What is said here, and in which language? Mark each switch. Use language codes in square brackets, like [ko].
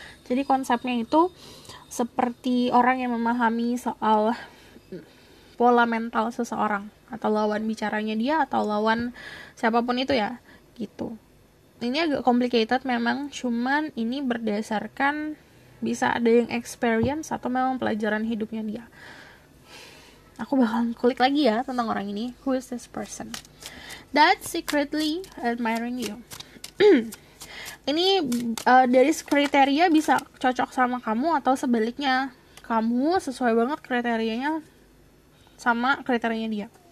[id] Jadi konsepnya itu seperti orang yang memahami soal pola mental seseorang atau lawan bicaranya dia atau lawan siapapun itu ya, gitu. Ini agak complicated memang, cuman ini berdasarkan bisa ada yang experience atau memang pelajaran hidupnya dia. aku bakal kulik lagi ya tentang orang ini. [en] Who is this person that secretly admiring you? [id] Ini dari kriteria bisa cocok sama kamu atau sebaliknya, kamu sesuai banget kriterianya sama kriterianya dia.